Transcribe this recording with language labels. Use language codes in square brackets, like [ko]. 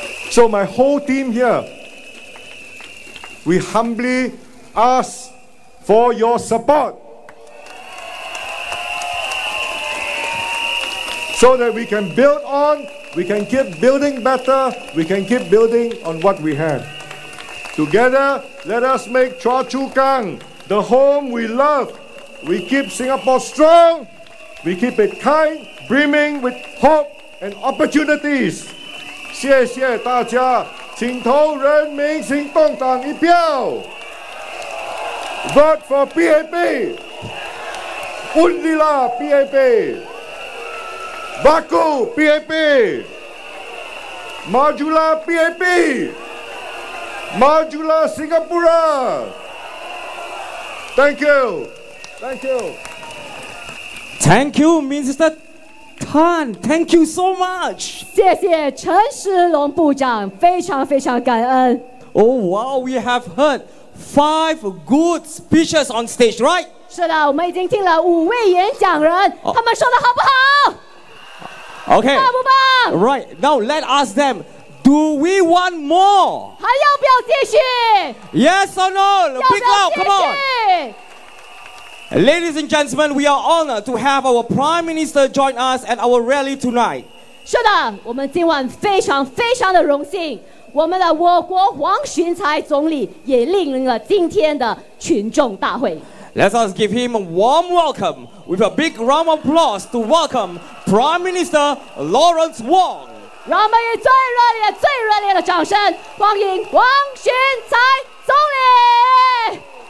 [en] So my whole team here, we humbly ask for your support so that we can build on, we can keep building better, we can keep building on what we have. Together, let us make Chua Chu Kang the home we love, we keep Singapore strong, we keep it kind, brimming with hope and opportunities. [zh] 谢谢大家，请投人民行动党一票。 [en] Vote for PAP. [ms] Undilah PAP. Baku PAP. Majulah PAP. Majulah Singapura. [en] Thank you. Thank you. Thank you, Mr. Tan. Thank you so much. [zh] 谢谢陈时龙部长，非常非常感恩。 [en] Oh wow, we have heard 5 good speeches on stage, right? [zh] 是的，我们已经听了5位演讲人，他们说的好不好？ [en] Okay. [zh] 棒不棒？ [en] Right. Now let us them. Do we want more? [zh] 还要不要继续？ [en] Yes or no? [zh] 要 [en] Big [zh] 不要 [en] loud, [zh] 继 [en] come on. [zh] 续？ [en] Ladies and gentlemen, we are honored to have our Prime Minister join us at our rally tonight. [zh] 是的，我们今晚非常非常的荣幸，我们的我国黄循财总理也莅临了今天的群众大会。 [en] Let us give him a warm welcome with a big round of applause to welcome Prime Minister Lawrence Wong. [zh] 让我们以最热烈的掌声欢迎黄循财总理。